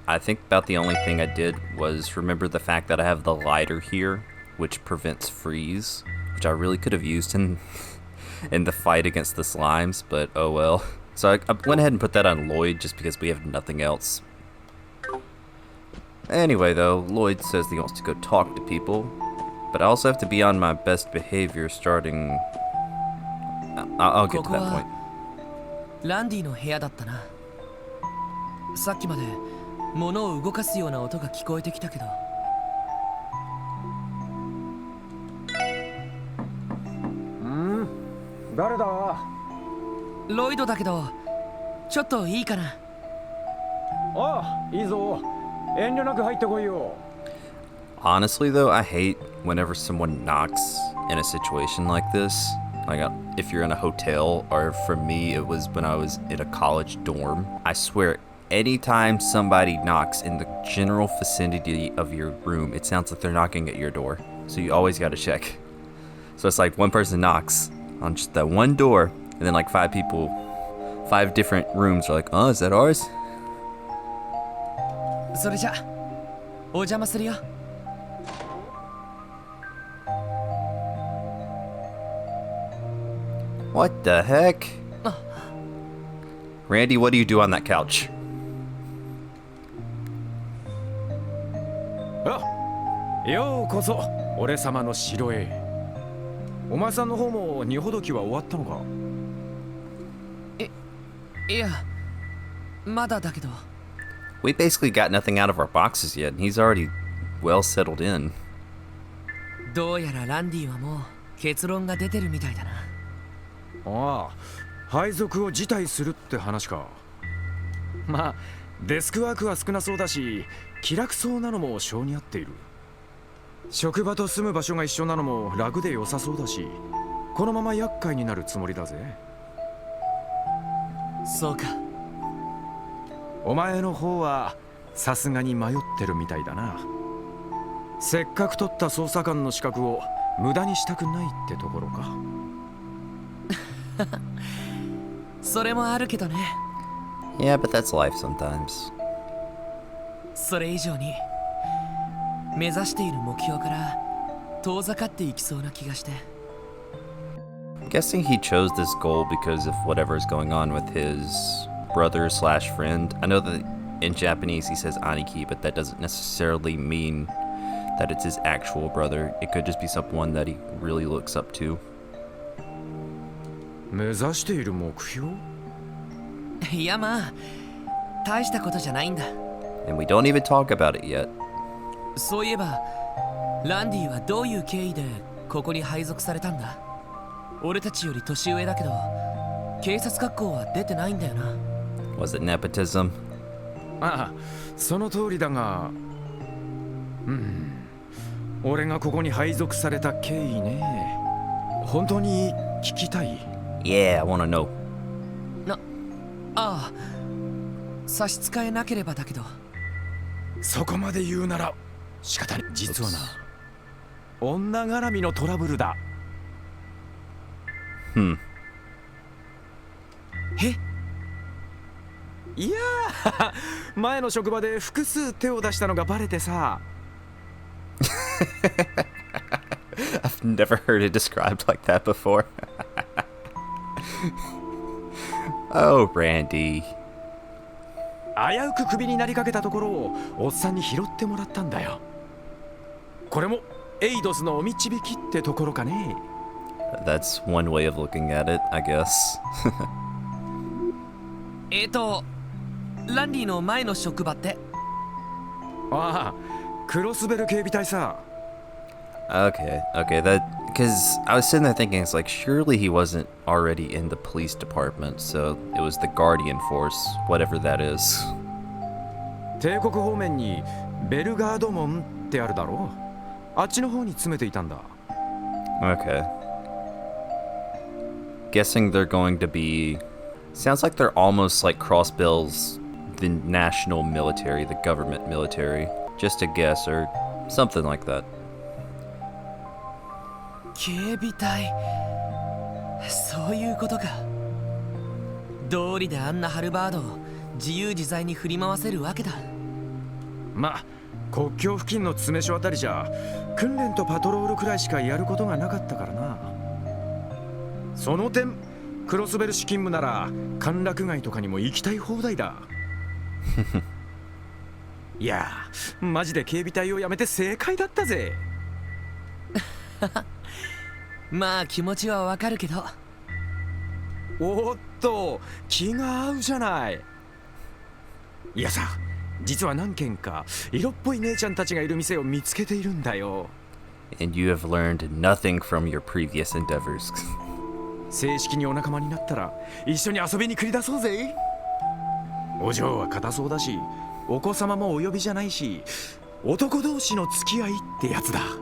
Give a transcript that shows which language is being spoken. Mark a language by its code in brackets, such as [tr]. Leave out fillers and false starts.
[en] I think about the only thing I did was remember the fact that I have the lighter here, which prevents freeze, which I really could have used in the fight against the slimes, but oh well. So I went ahead and put that on Lloyd just because we have nothing else. Anyway though, Lloyd says he wants to go talk to people, but I also have to be on my best behavior starting... I'll get to that point. [ja] ランディの部屋だったな。さっきまで物を動かすような音が聞こえてきたけど。誰だ？ロイドだけど、ちょっといいかな。ああ、いいぞ。遠慮なく入ってこいよ。 [en] Honestly though, I hate whenever someone knocks in a situation like this. Like if you're in a hotel, or for me it was when I was in a college dorm. I swear, anytime somebody knocks in the general vicinity of your room, it sounds like they're knocking at your door. So you always gotta check. So it's like one person knocks on just that one door, and then like five different rooms are like, oh, is that ours? [ja] それじゃ、お邪魔するよ。 [en] What the heck? Randy, what do you do on that couch? [ja] あ、ようこそ俺様の城へ。お前さんの方も荷ほどきは終わったのか？いや、まだだけど。 [en] We basically got nothing out of our boxes yet, and he's already well settled in. [ja] どうやらランディはもう結論が出てるみたいだな。ああ、配属を辞退するって話か。まあ、デスクワークは少なそうだし、気楽そうなのも性に合っている。職場と住む場所が一緒なのも楽で良さそうだし、このまま厄介になるつもりだぜ。そうか。お前の方はさすがに迷ってるみたいだな。せっかく取った捜査官の資格を無駄にしたくないってところか。それもあるけどね。 [en] Yeah, but that's life sometimes. [ja] それ以上に目指している目標から遠ざかっていきそうな気がして。 [en] I'm guessing he chose this goal because of whatever is going on with his brother slash friend. I know that in Japanese he says aniki, but that doesn't necessarily mean that it's his actual brother. It could just be someone that he really looks up to. [ja] 目指している目標？いやまあ、大したことじゃないんだ。 [en] And we don't even talk about it yet. [ja] そういえば、ランディはどういう経緯でここに配属されたんだ？俺たちより年上だけど、警察学校は出てないんだよな。 [en] Was it nepotism? [ja] ああ、その通りだが、俺がここに配属された経緯ね。本当に聞きたい？ [en] Yeah, I wanna know. [ja] ああ、差し支えなければだけど。そこまで言うなら仕方ない。実はな、女絡みのトラブルだ。え？いやー、前の職場で複数手を出したのがバレてさ。 [en] I've never heard it described like that before. Oh, Randy. [ja] 危うくクビになりかけたところをおっさんに拾ってもらったんだよ。これもエイドスのお導きってところかね。 [en] That's one way of looking at it, I guess. [ja] ランディの前の職場って？ああ、クロスベル警備隊さ。 [en] Okay, that... Because I was sitting there thinking, it's like, surely he wasn't already in the police department, so it was the Guardian Force, whatever that is. [ja] 帝国方面にベルガード門ってあるだろう。あっちの方に詰めていたんだ。 [en] Okay. Guessing they're going to be... Sounds like they're almost like Crossbell's the national military, the government military. Just a guess, or something like that. [ja] 警備隊、そういうことか。道理であんなハルバードを自由自在に振り回せるわけだ。まあ国境付近の詰め所あたりじゃ訓練とパトロールくらいしかやることがなかったからな。その点クロスベル市勤務なら歓楽街とかにも行きたい放題だ。いやマジで警備隊を辞めて正解だったぜ。まあ気持ちはわかるけど。おっと気が合うじゃない。いやさ、実は何軒か色っぽい姉ちゃんたちがいる店を見つけているんだよ。 [en] And you have learned nothing from your previous endeavors. [ja] 正式にお仲間になったら一緒に遊びに繰り出そうぜ。お嬢は堅そうだし、お子様もお呼びじゃないし、男同士の付き合いってやつだ。